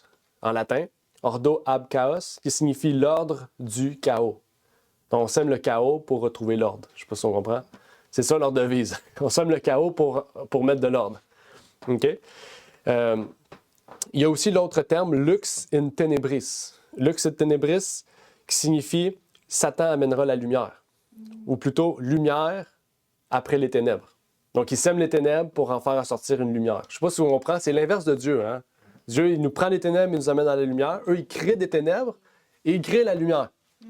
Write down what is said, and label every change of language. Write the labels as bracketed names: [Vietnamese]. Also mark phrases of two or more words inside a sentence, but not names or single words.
[French] En latin, [Latin] Ordo ab chaos, [French] qui signifie l'ordre du chaos. Donc, on sème le chaos pour retrouver l'ordre. Je ne sais pas si on comprend. C'est ça leur devise. On sème le chaos pour mettre de l'ordre. OK? Il y a aussi l'autre terme, [Latin] lux in tenebris. Lux in tenebris, [French] qui signifie Satan amènera la lumière. Ou plutôt, lumière après les ténèbres. Donc, il sème les ténèbres pour en faire sortir une lumière. Je ne sais pas si on comprend, c'est l'inverse de Dieu. Hein? Dieu, il nous prend les ténèbres et nous amène dans la lumière. Eux, ils créent des ténèbres et ils créent la lumière.